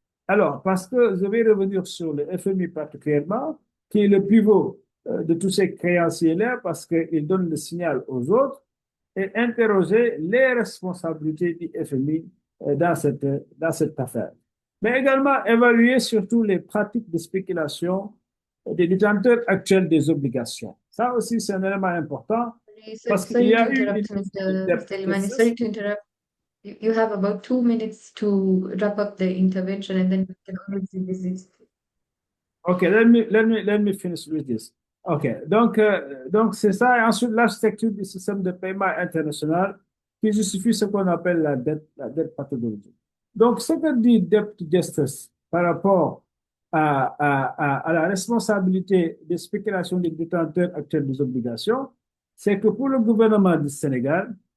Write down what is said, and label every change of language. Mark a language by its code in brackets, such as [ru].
[fr] Alors, parce que je vais revenir sur le FMI particulièrement, qui est le pivot de tous ces créanciers-là, parce qu'il donne le signal aux autres, et interroger les responsabilités du FMI dans cette affaire. Mais également évaluer surtout les pratiques de spéculation des détenteurs actuels des obligations. Ça aussi, c'est un élément important parce qu'il y [en] Sorry to [fr] a eu une [en] interrupt, Mr. Limani. Sorry to interrupt. You have about 2 minutes to wrap up the intervention, and then we can always revisit. Okay, let me finish with this. [fr] OK, donc c'est ça. Et ensuite, l'architecture du système de paiement international qui justifie ce qu'on appelle la dette pathologique. Donc, ce que dit debt justice par rapport à la responsabilité des spéculations des détenteurs actuels des obligations, c'est que pour le gouvernement du Sénégal,